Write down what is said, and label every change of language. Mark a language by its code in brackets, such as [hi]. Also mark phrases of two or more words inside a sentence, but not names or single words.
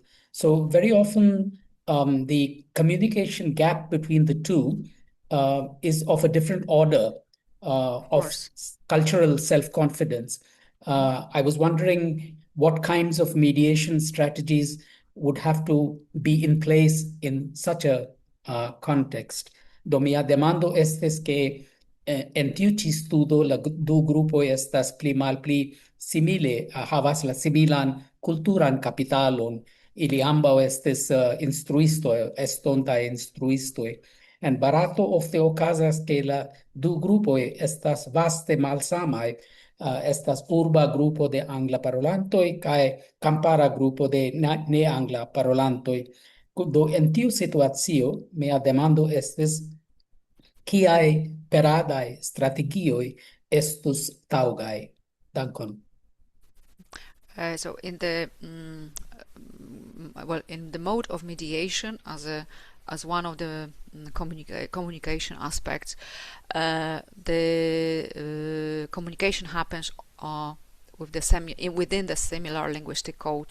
[en] So very often the communication gap between the two is of a different order of cultural self-confidence. I was wondering what kinds of mediation strategies would have to be in place in such a context. [eo] Do mia demando estes que en tiu ĉi studo la du grupoj estas pli malpli simile, havas la similan kulturan kapitalon. Ili ambaŭ estis instruistoj, estontaj instruistoj. En Barato ofte okazas ke la du grupoj estas vaste malsamaj. Estas urba grupo de angla parolantoj kaj kampara grupo de ne angla parolantoj. Do en tiu situacio mia demando estis kiaj peradaj strategioj estus taŭgaj. Dankon. [en] So in the in the mode of mediation as one of the communication aspects, the communication happens with within the similar linguistic code.